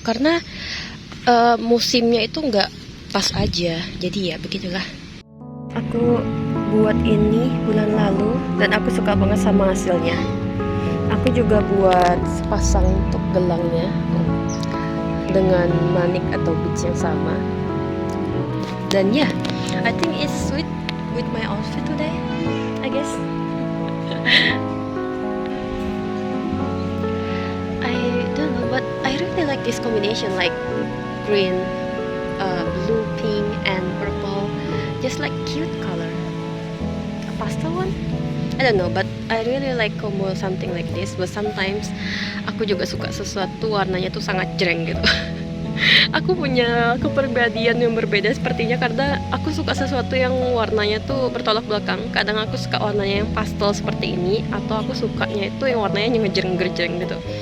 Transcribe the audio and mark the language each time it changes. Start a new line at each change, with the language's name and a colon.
Indonesian: Karena musimnya itu nggak pas aja. Jadi ya begitulah. Aku buat ini bulan lalu dan aku suka banget sama hasilnya. Aku juga buat sepasang untuk gelangnya dengan manik atau beads yang sama. Dan ya,
English: I think it's sweet with my outfit today, I guess. I don't know, but I really like this combination, like green, blue, pink, and purple. Just like cute color. A pastel one? I don't know, but I really like combo something like this. But sometimes
Indonesian: aku juga suka sesuatu warnanya tuh sangat jreng gitu. Aku punya kepribadian yang berbeda sepertinya karena aku suka sesuatu yang warnanya tuh bertolak belakang. Kadang aku suka warnanya yang pastel seperti ini, atau aku sukanya itu yang warnanya ngejreng-ngejreng gitu.